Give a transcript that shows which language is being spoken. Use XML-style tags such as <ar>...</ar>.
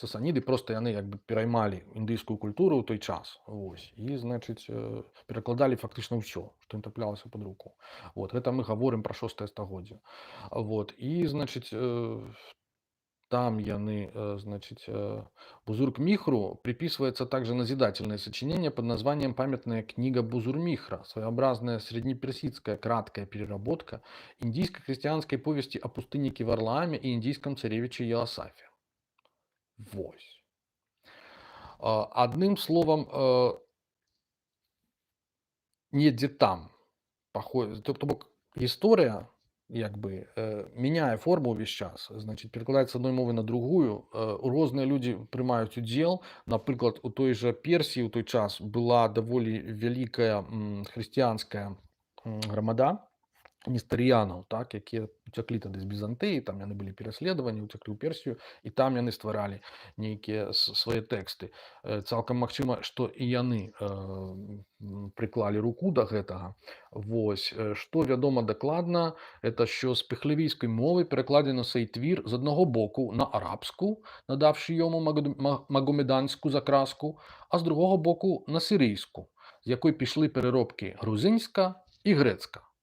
<be>Сасаніды просто яны як бы пераймалі індыйскую культуру ў той час. Вось. І, значит, перакладалі фактычна ўсё, што ім траплялася пад руку. Вот. Гэта мы гаворым пра 6 стагоддзе. Вот.</be> <ru>І, значит, там яны, значит, Бузург-Михру приписывается также назидательное сочинение под названием «Памятная книга Бузур-Михра», своеобразная среднеперсидская краткая переработка индийско-христианской повести о пустыннике Варлааме и индийском царевиче Иосафе.</ru> <be>Вось. Одним словом, недзе там, то бок гісторыя, як бы мяняе форму ўвесь час, значит, перакладаецца з адной мовы на другую. Розныя людзі прымаюць удзел. Напрыклад, у той жа Персіі ў той час была даволі вялікая хрысціянская грамада нестарыянаў, так, якія уцяклі тады з Бізантыі, там яны былі пераследаваны, уцяклі ў Персію, і там яны стваралі нейкія свае тэксты. Цалкам магчыма, што і яны прыклалі руку да гэтага. Вось. Што вядома дакладна,</be> <uk>это що з піхлівійскай мовы перакладзена сей твір з аднаго боку на арабску, надавшы йому магомеданську закраску, а з другого боку на сирійську, з якої пішли переробки грузинська і грецька.</uk>